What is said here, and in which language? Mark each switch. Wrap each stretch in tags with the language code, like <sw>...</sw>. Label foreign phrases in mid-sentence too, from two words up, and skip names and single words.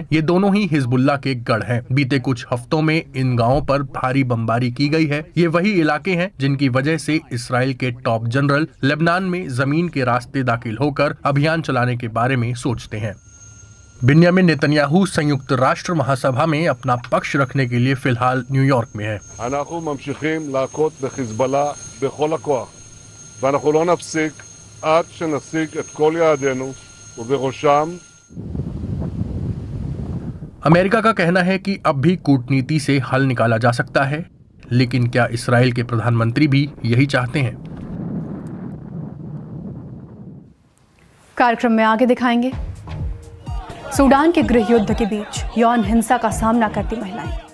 <hi>ये दोनों ही हिजबुल्लाह के गढ़ हैं। बीते कुछ हफ्तों में इन गांवों पर भारी बमबारी की गई है। ये वही इलाके हैं जिनकी वजह से इसराइल के टॉप जनरल लेबनान में जमीन के रास्ते दाखिल होकर अभियान चलाने के बारे में सोचते हैं। बिन्यामिन नेतन्याहू संयुक्त राष्ट्र महासभा में अपना पक्ष रखने के लिए फिलहाल न्यूयॉर्क में है।</hi> <he>עד שנשיג את כל יעדינו ובראשם</he> <hi>अमेरिका का कहना है कि अब भी कूटनीति से हल निकाला जा सकता है, लेकिन क्या इसराइल के प्रधानमंत्री भी यही चाहते हैं? कार्यक्रम में आगे दिखाएंगे सूडान के गृह युद्ध के बीच यौन हिंसा का सामना करती महिलाएं।</hi>